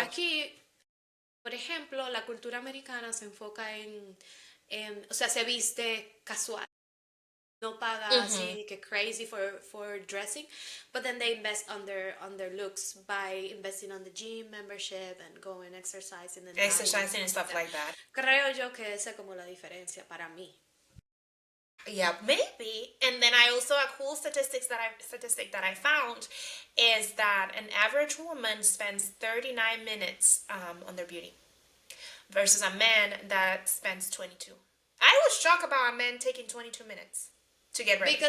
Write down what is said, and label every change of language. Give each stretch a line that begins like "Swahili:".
Spanish: Aquí, por ejemplo, la cultura americana se enfoca o sea, se viste casual. No paga así que
English: crazy for dressing, but then they invest on their looks by investing on the gym membership and going exercising and stuff like that.
Spanish: Creo yo que esa es como la diferencia para mí.
English: Yeah, maybe. And then I also, a cool statistic that I found is that an average woman spends 39 minutes on their beauty versus a man that spends 22. I was shocked about a man taking 22 minutes to get ready.